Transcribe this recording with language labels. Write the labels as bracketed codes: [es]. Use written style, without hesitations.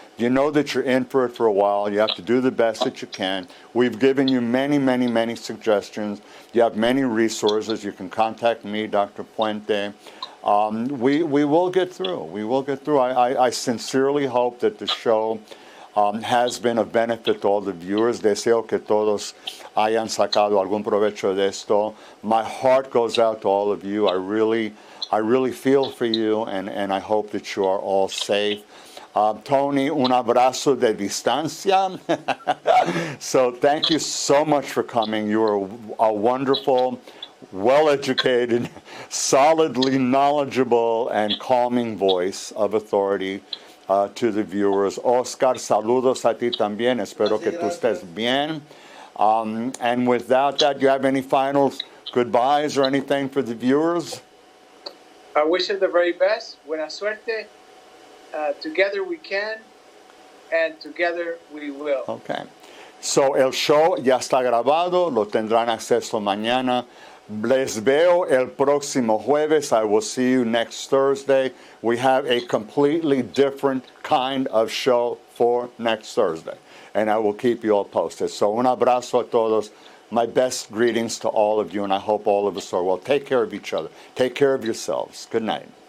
[en] You know that you're in for it for a while. You have to do the best that you can. We've given you many suggestions. You have many resources. You can contact me, Dr. Puente. We will get through. We will get through. I sincerely hope that the show has been of benefit to all the viewers. [es] Deseo que todos hayan sacado algún provecho de esto. [en] My heart goes out to all of you. I really feel for you, and I hope that you are all safe. [es] Tony, un abrazo de distancia. [en] So thank you so much for coming. You are a wonderful, well-educated, solidly knowledgeable, and calming voice of authority to the viewers. [es] Oscar, saludos a ti también. Espero que tú estés bien. [en] And without that, do you have any final goodbyes or anything for the viewers? I wish you the very best. [es] Buena suerte. [en] Together we can, and together we will. Okay. [es] So el show ya está grabado. Lo tendrán acceso mañana. Les veo el próximo jueves. [en] I will see you next Thursday. We have a completely different kind of show for next Thursday. And I will keep you all posted. So [es] un abrazo a todos. [en] My best greetings to all of you, and I hope all of us are well. Take care of each other. Take care of yourselves. Good night.